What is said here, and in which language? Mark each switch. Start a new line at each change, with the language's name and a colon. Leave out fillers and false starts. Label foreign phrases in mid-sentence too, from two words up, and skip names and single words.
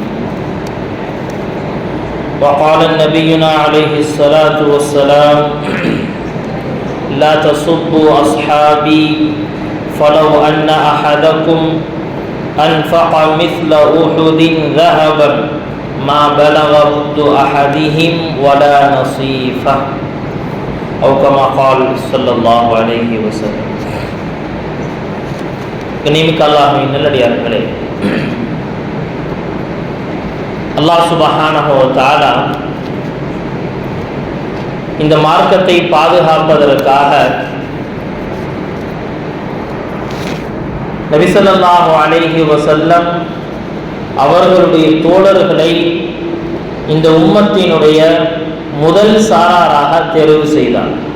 Arabic: وقال نبينا عليه الصلاة والسلام: لا تسبوا أصحابي فلو أن أحدكم أنفق مثل أحد ذهبا ما بلغ مد أحدهم ولا نصيفه أو كما قال صلى الله عليه وسلم.
Tamil: கண்ணியமிக்க அல்லாஹ்வின் நல்லடியார்களே, அல்லாஹ்
Arabic: سبحانه وتعالى
Tamil: இந்த மார்க்கத்தை பாதுகாப்பதற்காக நபி
Arabic: صلى الله عليه وسلم
Tamil: அவர்களுடைய தோழர்களை இந்த உம்மத்தினுடைய முதல் சாராராக தேர்வு செய்தார்.